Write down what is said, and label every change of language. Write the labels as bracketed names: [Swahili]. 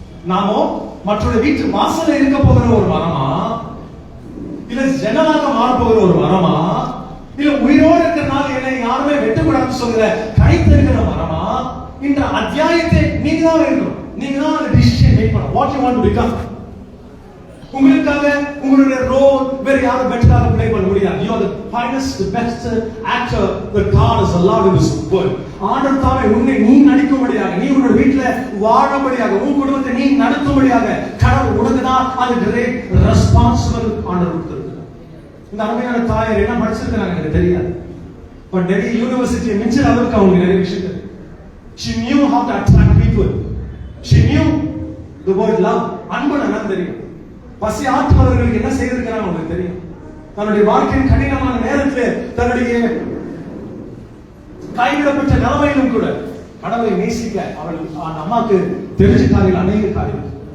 [Tamil] நாமோ மற்றொரு வீட்டு வாசல்ல இருக்க போகிற ஒரு மரமா, இல்ல ஜனலாக மாற போகிற ஒரு மரமா, இல்ல உயிரோடு இருக்கிறனால என்னை யாருமே வெட்டக்கூடாதுன்னு சொல்கிற கைத்து இருக்கிற மரமா? இந்த அத்தியாயத்தை நீங்க தான் இருக்கணும். நீங்க தான் அந்த டிசிஷன் மேக் பண்ணணும். [English] What you want to become. [Tamil] உங்களுக்காக உங்களுடைய ரோல் வேற யாரும் பெட்டராக ப்ளே பண்ண முடியாது. [English] You are the finest, the best actor that God has allowed in this world. [Tamil] ஆண்டவர் தாமே உன்னை நீ நடிக்கும்படியாக, நீ உன்னுடைய வீட்டுல வாழும்படியாக, உன் குடும்பத்தை நீ நடத்தும்படியாக கடவுள் உனக்கு தான் அந்த கிரேட் ரெஸ்பான்சிபிள் ஆண்டவர் கொடுத்திருக்கிறார். இந்த அருமையான தாயார் என்ன படிச்சிருக்காங்க எனக்கு தெரியாது, பட் டெல்லி யூனிவர்சிட்டியை மிஞ்சிற அளவுக்கு அவங்களுக்கு நிறைய விஷயம் தெரியும். [English] She knew how to attract people. She knew the word love. [Tamil] அன்பு என்னன்னு தெரியும். பசி ஆற்றுபவர்களுக்கு என்ன செய்திருக்கிறாங்க உங்களுக்கு தெரியும். தன்னுடைய வாழ்க்கையின் கடினமான நேரத்தில் தன்னுடைய கைவிடப்பட்ட நிலைமையிலும் கூட கடவுளை நேசிக்க அவள் அந்த அம்மாக்கு தெரிஞ்ச காரியங்கள் அநேக காரியங்கள்.